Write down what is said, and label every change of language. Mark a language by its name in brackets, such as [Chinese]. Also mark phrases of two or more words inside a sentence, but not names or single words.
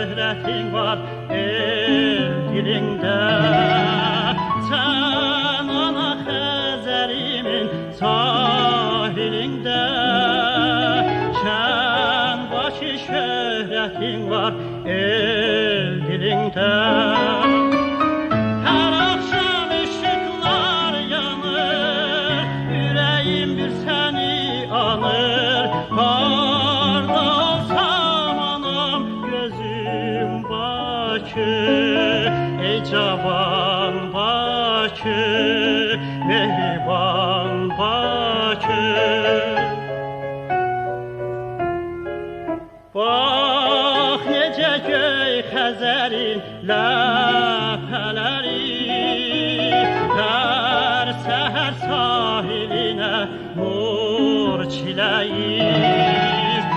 [Azerbaijani] şöhretin var el dilinde. Sen ana Xəzərimin sahilinde, şən başı şöhretin var el dilinde. [Turkish] Her akşam ışıklar yanır, yüreğim bir seni anır. [Azerbaijani] Harda olsam anam gözüm Bakı, ey cavan Bakı, mehriban Bakı. Bax necə göy Xəzərin ləpələri, hər səhər sahilinə nur çiləyir.